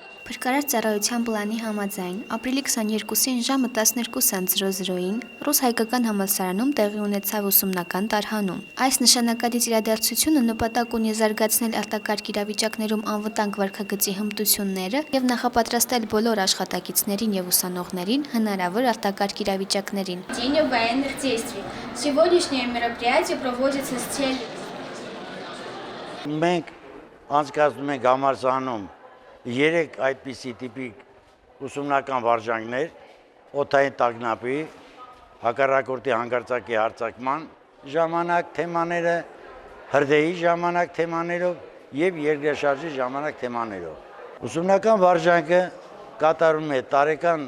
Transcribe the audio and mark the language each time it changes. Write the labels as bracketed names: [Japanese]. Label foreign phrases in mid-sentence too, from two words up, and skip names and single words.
[Armenian] Փրկարար ծառայության պլանի համաձայն ապրիլի 22-ին ժամը 12:00-ին Ռուս-հայկական համալսարանում տեղի ունեցավ ուսումնական տարհանում։ Այս նշանակալից իրադարձությունը նպատակ ունի զարգացնել արտակարգ իրավիճակներում անվտանգ վարքագծի հմտությունները եւ նախապատրաստել բոլոր աշխատակիցներին եւ ուսանողներին հնարավոր արտակարգ իրավիճակներին։ [Russian] День военных действий. Сегодняшнее мероприятие проводится с целью [Armenian] Մենք անցկացնում ենք համալսարանում 3 այդպիսի տիպի ուսումնական վարժանքներ, օդային տագնապի, հակառակորդի հանկարծակի հարձակման ժամանակ թեմաները, հրդեհի ժամանակ թեմաներով եւ երկրաշարժի ժամանակ թեմաներով։ Ուսումնական վարժանքը կատարում է տարեկան